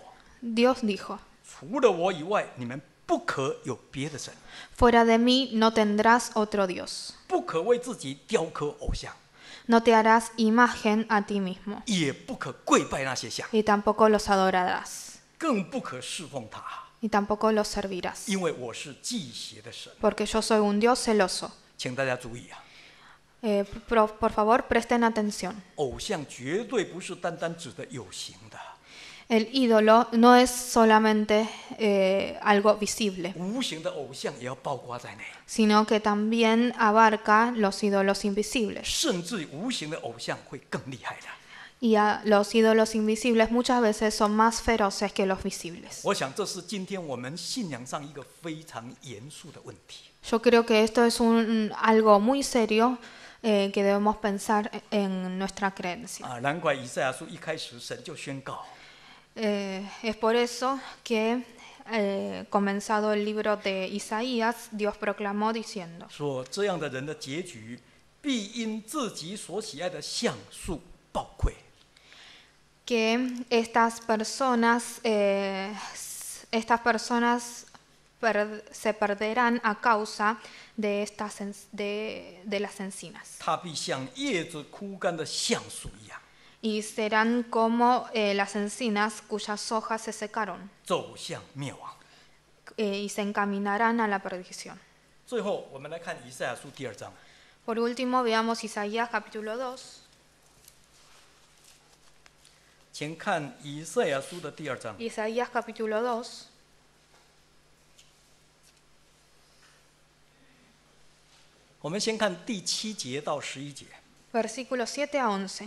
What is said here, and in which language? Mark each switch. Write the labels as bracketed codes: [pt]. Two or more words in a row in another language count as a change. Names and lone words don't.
[es] Dios dijo, [zh] 除了我以外，你们不可有别的神， [es] fuera de mí no tendrás otro Dios. [zh] 不可为自己雕刻偶像， [es] No te harás imagen a ti mismo, [zh] 也不可跪拜那些像， [es] y tampoco los adorarás, [zh] 更不可侍奉他， [es] y tampoco los servirás, [zh] 因为我是忌邪的神。 [es] porque yo soy un Dios celoso. [zh] 请大家注意啊， [es] Por favor, presten atención. [zh] 偶像绝对不是单单指的有形的， [es] El ídolo no es solamente algo visible, [zh] 无形的偶像也要包括在内， [es] sino que también abarca los ídolos invisibles. [zh] 甚至无形的偶像会更厉害的。 [es] Y los ídolos invisibles muchas veces son más feroces que los visibles. [zh] 我想这是今天我们信仰上一个非常严肃的问题。 [es] Yo creo que esto es algo muy serio que debemos pensar en nuestra creencia. [zh] 难怪以赛亚书一开始神就宣告， [es] Es por eso que comenzado el libro de Isaías, Dios proclamó diciendo, [zh] 说这样的人的结局必因自己所喜爱的橡树暴溃。 [es] que estas personas se perderán a causa de las encinas [zh] 它必像叶子枯干的橡树一样， [es] y serán como las encinas cuyas hojas se secaron [zh] 走向灭亡。 [es] y se encaminarán a la perdición. [zh] 最后，我们来看以赛亚书第2章。 [es] Por último, veamos Isaías capítulo 2. [zh] 请看以赛亚书的第2章。 [es] Isaías capítulo 2. [zh] 我们先看第7节到11节。 [es] Versículos 7 a 11.